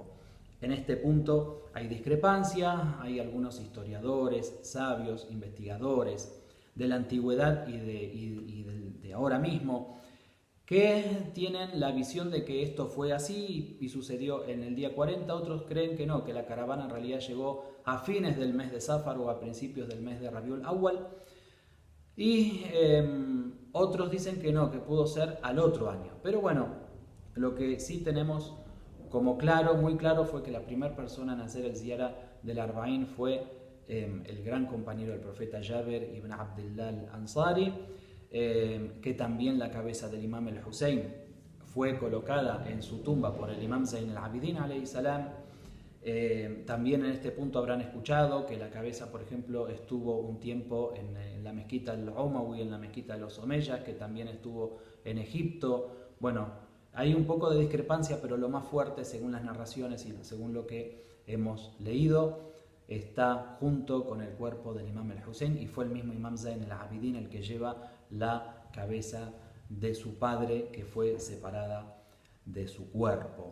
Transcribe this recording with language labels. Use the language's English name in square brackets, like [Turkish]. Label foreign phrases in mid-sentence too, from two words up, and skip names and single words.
[Spanish] En este punto hay discrepancia, hay algunos historiadores, sabios, investigadores de la antigüedad y de ahora mismo, que tienen la visión de que esto fue así y sucedió en el día 40, otros creen que no, que la caravana en realidad llegó a fines del mes de Safar o a principios del mes de Rabiul Awwal, y otros dicen que no, que pudo ser al otro año. Pero bueno, lo que sí tenemos como claro, muy claro, fue que la primera persona en hacer el ziyara del Arba'in fue el gran compañero del profeta Jaber ibn Abdullah al-Ansari, que también la cabeza del imam al-Hussein fue colocada en su tumba por el imam Zayn al-Abidin [Arabic] عليه السلام. [Spanish] También en este punto habrán escuchado que la cabeza, por ejemplo, estuvo un tiempo en la mezquita al-Umawi, en la mezquita de los Omeyas, que también estuvo en Egipto. Bueno, hay un poco de discrepancia, pero lo más fuerte, según las narraciones y según lo que hemos leído, está junto con el cuerpo del imam al-Hussein, y fue el mismo imam Zayn al-Abidin el que lleva la cabeza de su padre que fue separada de su cuerpo.